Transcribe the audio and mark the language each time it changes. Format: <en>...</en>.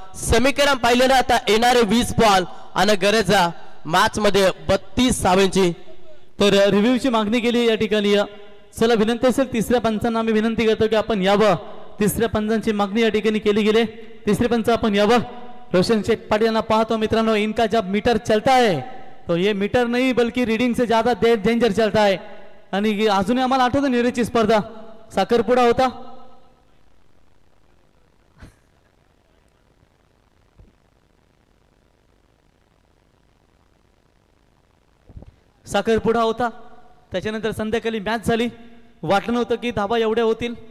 <mr>समीकरण पाहिले ना आता येणारे 20 बॉल आणि गरजा मॅच मध्ये 32 धावांची. तर रिव्ह्यूची मागणी केली या ठिकाणी. चला विनंती असेल तिसऱ्या पंचांना आम्ही विनंती करतो की आपण यावं. तिसऱ्या पंचांची मागणी या ठिकाणी केली गेली. तिसरे पंच आपण यावं. रोशन शेख पाटील यांना पाहतो मित्रांनो.</mr> <hi>इनका जब मीटर चलता है तो ये मीटर नहीं बल्कि रीडिंग से ज्यादा डेंजर चलता है.</hi> <mr>आणि अजूनही आम्हाला आठवतं निरेची स्पर्धा साखरपुडा होता. साखरपुडा होता त्याच्यानंतर संध्याकाळी मॅच झाली. वाटलं नव्हतं की धावा एवढ्या होतील.</mr>